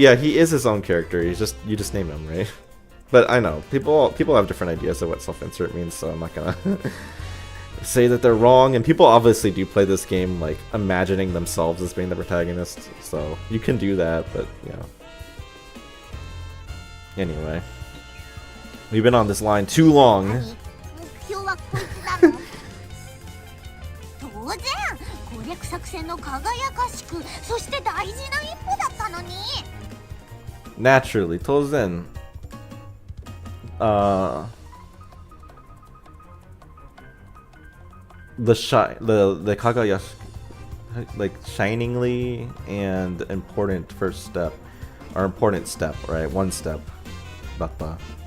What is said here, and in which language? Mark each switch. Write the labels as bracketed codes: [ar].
[en] Yeah, he is his own character. You just name him, right? But I know people have different ideas of what self-insert means, so I'm not gonna say that they're wrong. And people obviously do play this game like imagining themselves as being the protagonist, so you can do that. But yeah. Anyway, we've been on this line too long. [ja] 目標はこいつなの当然攻略作戦の輝かしくそして大事な一歩だったのに [en] Naturally, [ja] 当然 [en] the Kagayashi, like shiningly and important first step, or important step, right? One step. Datta.